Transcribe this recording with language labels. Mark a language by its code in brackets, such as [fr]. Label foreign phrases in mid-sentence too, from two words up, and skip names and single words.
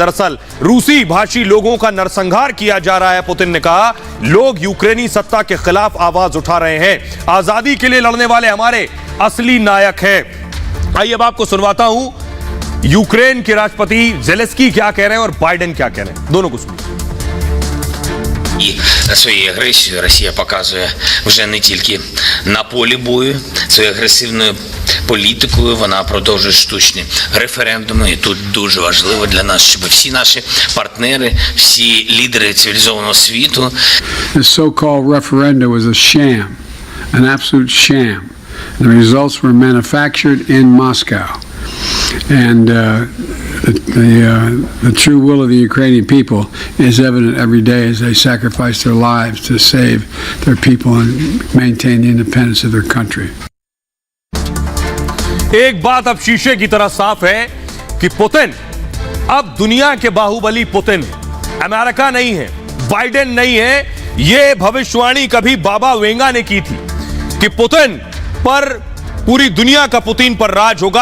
[hi] दरअसल रूसी भाषी लोगों का नरसंहार किया जा रहा है। पुतिन ने कहा लोग यूक्रेनी सत्ता के खिलाफ आवाज उठा रहे हैं। आजादी के लिए लड़ने वाले हमारे असली नायक हैं। आइए अब आपको सुनवाता हूं यूक्रेन के राष्ट्रपति ज़ेलेंस्की क्या कह रहे हैं और बाइडेन क्या कह रहे हैं। दोनों को सुनिए। [uk] І своєю агресією Росія показує вже не тільки на полі бою, своєю агресивною політикою вона продовжує штучні референдуми. І тут дуже важливо для нас, щоб всі наші партнери, всі лідери цивілізованого світу. [en] This so-called referendum was a sham, an absolute sham. The results were manufactured in Moscow. And the true will of the Ukrainian people is evident every day as they sacrifice their lives to save their people and maintain the independence of their country. [hi] एक बात अब शीशे की तरह साफ है कि पुतिन अब दुनिया के बाहुबली पुतिन है, अमेरिका नहीं है, बाइडेन नहीं है। यह भविष्यवाणी कभी बाबा वेंगा ने की थी कि पुतिन पर पूरी दुनिया का पुतिन पर राज होगा।